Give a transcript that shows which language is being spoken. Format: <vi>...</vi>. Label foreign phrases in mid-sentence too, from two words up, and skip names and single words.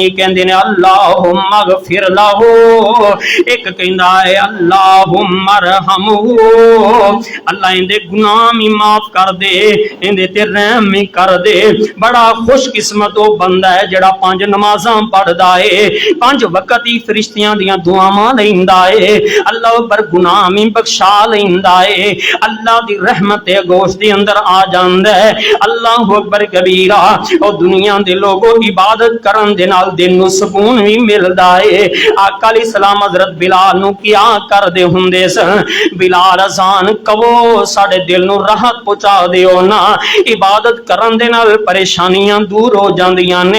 <pa>ਕਹੰਦੇ ਨੇ</pa> <ar>اللهم اغفر له,</ar> <pa>ਇੱਕ ਕਹੰਦਾ ਹੈ</pa> <ar>اللهم ارحمه,</ar> <pa>ਅੱਲ੍ਹਾ ਇੰਦੇ ਗੁਨਾਹ ਭੀ ਮਾਫ਼ ਕਰ ਦੇ, ਇੰਦੇ ਤੇ ਰਹਿਮ ਭੀ ਕਰ ਦੇ। ਬੜਾ ਖੁਸ਼ਕਿਸਮਤ ਉਹ ਬੰਦਾ ਹੈ ਜੇੜਾ ਪੰਜ ਨਮਾਜ਼ਾਂ ਪੜ੍ਹਦਾ ਹੈ, ਪੰਜ ਵਕਤ ਹੀ ਫ਼ਰਿਸ਼ਤਿਆਂ ਦੀਆਂ ਦੁਆਵਾਂ ਲੈਂਦਾ ਹੈ, ਅੱਲ੍ਹਾ ਪਰ ਗੁਨਾਹ ਭੀ ਬਖ਼ਸ਼ਾ ਲੈਂਦਾ ਹੈ, ਅੱਲ੍ਹਾ ਦੀ ਰਹਿਮਤ ਤੇ ਗੋਸ਼ ਦੇ ਅੰਦਰ ਆ ਜਾਂਦਾ ਹੈ।</pa> <ar>الله أكبر كبيرا.</ar> <pa>ਔਰ ਦੁਨੀਆ ਦੇ ਲੋਗੋਂ ਇਬਾਦਤ ਕਰਨ ਦੇ ਨਾਲ ਦਿਲ ਨੂੰ ਸੁਕੂਨ ਭੀ ਮਿਲਦਾ ਹੈ। ਆਕਾ ਅਲੈਹਿੱਸਲਾਮ ਹਜ਼ਰਤ ਬਿਲਾਲ ਨੂੰ ਕਿਆ ਕਰਦੇ ਹੁੰਦੇ ਸਨ, ਬਿਲਾਲ ਅਜ਼ਾਨ ਕਵੋ ਸਾਡੇ ਦਿਲ ਨੂੰ ਰਾਹਤ ਪਹੁੰਚਾ ਦਿਓ ਨਾ, ਇਬਾਦਤ ਕਰਨ ਦੇ ਨਾਲ ਪਰੇਸ਼ਾਨੀਆਂ ਦੂਰ ਹੋ ਜਾਂਦੀਆਂ ਨੇ।</pa>